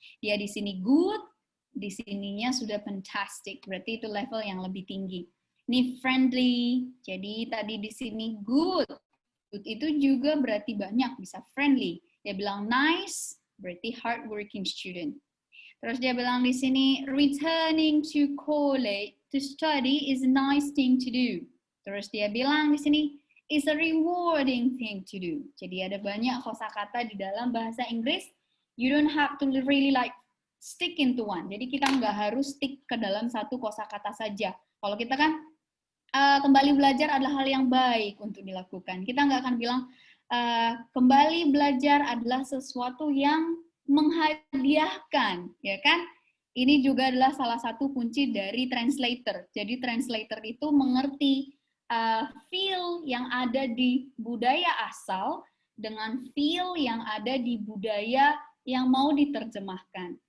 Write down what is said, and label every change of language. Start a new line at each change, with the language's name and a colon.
Indonesian: Dia di sini good, di sininya sudah fantastic, berarti itu level yang lebih tinggi. Ini friendly, jadi tadi di sini good. Good itu juga berarti banyak, bisa friendly. Dia bilang nice, berarti hardworking student. Terus dia bilang di sini
English: returning to college to study is a nice thing to do.
Indonesian: Terus dia bilang di sini
English: is a rewarding thing to do.
Indonesian: Jadi ada banyak kosakata di dalam bahasa Inggris.
English: You don't have to really like stick into one.
Indonesian: Jadi kita nggak harus stick ke dalam satu kosakata saja. Kalau kita kan kembali belajar adalah hal yang baik untuk dilakukan. Kita nggak akan bilang kembali belajar adalah sesuatu yang menghadiahkan, ya kan? Ini juga adalah salah satu kunci dari translator. Jadi translator itu mengerti feel yang ada di budaya asal dengan feel yang ada di budaya yang mau diterjemahkan.